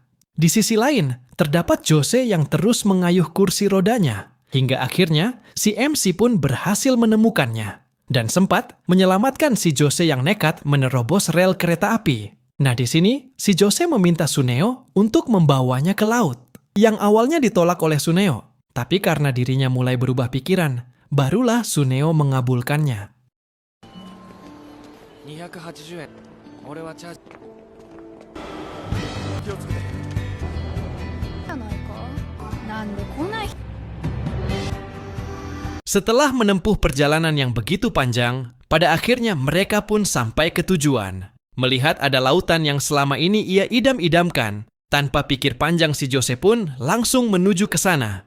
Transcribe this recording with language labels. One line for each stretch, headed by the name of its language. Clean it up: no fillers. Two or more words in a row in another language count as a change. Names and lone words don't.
Indonesian: Di sisi lain, terdapat Jose yang terus mengayuh kursi rodanya, hingga akhirnya si MC pun berhasil menemukannya dan sempat menyelamatkan si Jose yang nekat menerobos rel kereta api. Nah, di sini si Jose meminta Tsuneo untuk membawanya ke laut, yang awalnya ditolak oleh Tsuneo. Tapi karena dirinya mulai berubah pikiran, barulah Tsuneo mengabulkannya.
Japanese: 280 円。俺はチャージ。
Indonesian: Setelah menempuh perjalanan yang begitu panjang, pada akhirnya mereka pun sampai ke tujuan. Melihat ada lautan yang selama ini ia idam-idamkan, tanpa pikir panjang si Jose pun langsung menuju ke sana.